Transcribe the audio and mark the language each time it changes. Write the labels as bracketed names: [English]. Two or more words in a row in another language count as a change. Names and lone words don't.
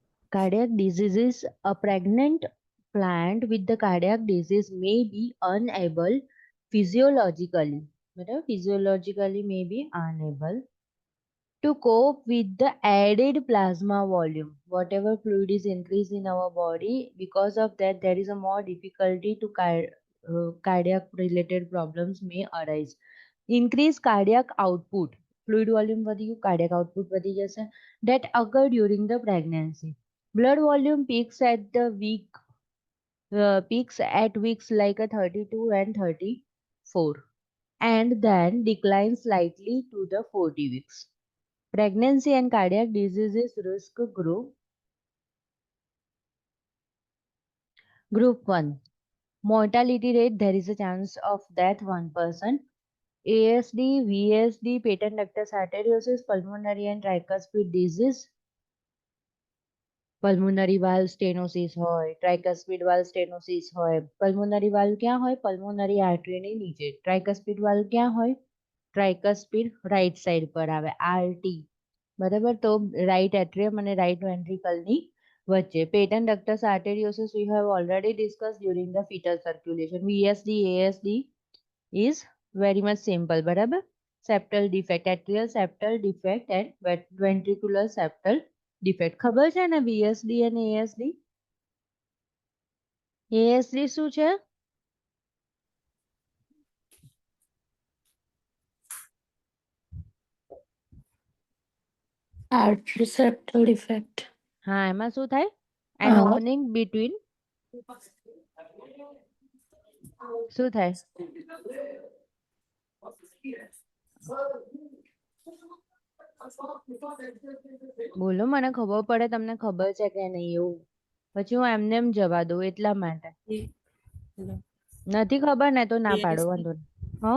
[English] Cardiac diseases, a pregnant plant with the cardiac disease may be unable physiologically, બરાબર, physiologically may be unable to cope with the added plasma volume. Whatever fluid is increased in our body, because of that, there is a more difficulty to cardiac related problems may arise. Increased cardiac output, fluid volume [Gujarati] વધી ગયું, [English] cardiac output [Gujarati] વધી જશે. [English] That occur during the pregnancy. Blood volume peaks at weeks like a 32 and 34, and then declines slightly to the 40 weeks. Pregnancy and cardiac diseases risk group. Group 1. Mortality rate, there is a chance of death 1%. ASD, VSD, patent ductus arteriosus, pulmonary and tricuspid disease. Pulmonary valve stenosis હોય, tricuspid valve stenosis હોય. Pulmonary valve [Gujarati] ક્યાં હોય? [English] Pulmonary artery [Gujarati] ની નીચે. [English] Tricuspid valve [Gujarati] ક્યાં હોય? [English] Tricuspid right side [Gujarati] પર આવે, RT. બરાબર, તો [English] right atrium [Gujarati] અને [English] right ventricle [Gujarati] ની વચ્ચે. [English] Patent ductus arteriosus we have already discussed during the fetal circulation. VSD, ASD is very much simple, [Gujarati] બરાબર. [English] Septal defect, atrial septal defect and ventricular septal defect. [Gujarati] ખબર છે ને VSD અને ASD? ASD શું છે? [English] Artery septal defect. [Gujarati] હા, એમાં શું થાય? [English] An opening between [Gujarati] શું થાય? બોલો, મને ખબર પડે તમને ખબર છે કે નહીં એવું. પછી હું એમને એમ જવા દઉં એટલા માટે. નથી ખબર ને તો ના પાડો, વાંધો નહીં. હા,